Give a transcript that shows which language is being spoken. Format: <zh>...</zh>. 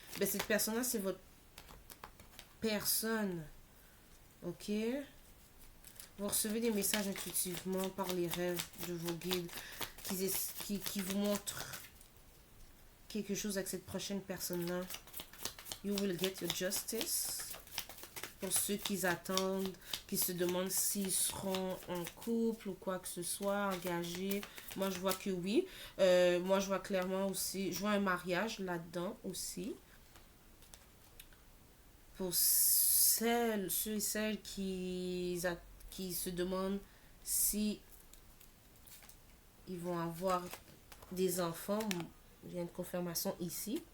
<fr>Ben, cette personne-là, c'est votre personne. Ok. Vous recevez des messages intuitivement par les rêves de vos guides qui vous montrent quelque chose avec cette prochaine personne-là.</fr> <en>You will get your justice.</en> <fr>Pour ceux qui attendent, qui se demandent s'ils seront en couple ou quoi que ce soit, engagés. Moi, je vois que oui. Moi, je vois clairement aussi, je vois un mariage là-dedans aussi. Pour ceux et celles qui se demandent si ils vont avoir des enfants, il y a une confirmation ici.</fr>